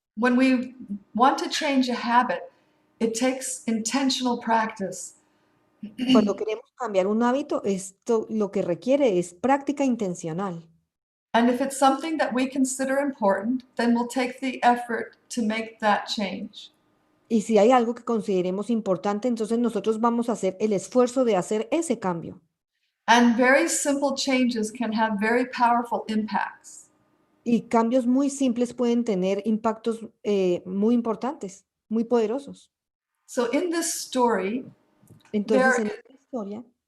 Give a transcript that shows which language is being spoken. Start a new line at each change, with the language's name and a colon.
English: when we want to change a habit, it takes intentional practice.
Spanish: Cuando queremos cambiar un hábito, esto lo que requiere es práctica intencional.
English: And if it's something that we consider important, then we'll take the effort to make that change.
Spanish: Y si hay algo que consideremos importante, entonces nosotros vamos a hacer el esfuerzo de hacer ese cambio.
English: And very simple changes can have very powerful impacts.
Spanish: Y cambios muy simples pueden tener impactos muy importantes, muy poderosos.
English: So in this story,
Spanish: Entonces, en esta historia,